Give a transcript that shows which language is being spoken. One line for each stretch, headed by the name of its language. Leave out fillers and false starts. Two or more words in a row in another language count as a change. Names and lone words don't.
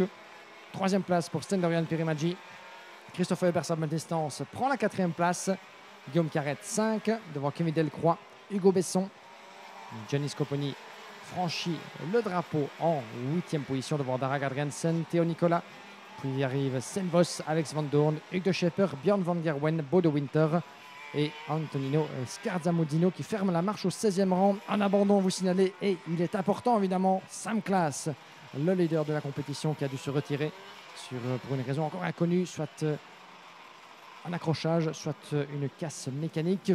French: 3e place pour Sten-Laurian Pierre Maggi. Christophe Eybers à bonne distance prend la 4e place. Guillaume Carrette 5 devant Kevin Delcroix, Hugo Besson. Giannis Scoponi franchit le drapeau en 8e position devant Darragh Adriansen, Théo Nicolas Puis il arrive Senvos, Alex Van Doorn, Hugues de Schepper, Björn van Gerwen, Bodo Winter et Antonino Scarzamudino qui ferme la marche au 16e rang. Un abandon, vous signalez, et il est important évidemment, Sam Claas, le leader de la compétition qui a dû se retirer pour une raison encore inconnue, soit un accrochage, soit une casse mécanique.